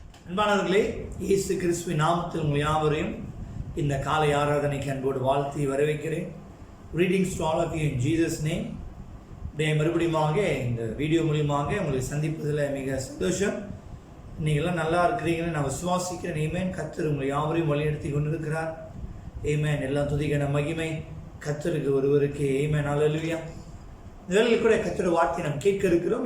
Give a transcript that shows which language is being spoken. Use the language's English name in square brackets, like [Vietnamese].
[Tamil] அன்பானவர்களே, இயேசு கிறிஸ்துவின் நாமத்தில் உங்கள் யாவரையும் இந்த காலை ஆராதனைக்கு அன்போடு வாழ்த்தி வரவேற்கிறேன். [English] Greetings to all of you in Jesus name. [Tamil] மறுபடியுமாக இந்த வீடியோ மூலியமாக உங்களை சந்திப்பதில் மிக சந்தோஷம். நீங்கள்லாம் நல்லா இருக்கிறீங்கன்னு நான் விசுவாசிக்கிறேன். ஏமேன். கர்த்தர் உங்களை யாவரையும் வழிநடத்தி கொண்டிருக்கிறார். ஏமேன். எல்லா துதிக்கான மகிமை கர்த்தருக்கு ஒருவருக்கு. ஏமேன். ஹல்லேலூயா. இந்த கூட கர்த்தருடைய வார்த்தை நாம் கேட்க இருக்கிறோம்.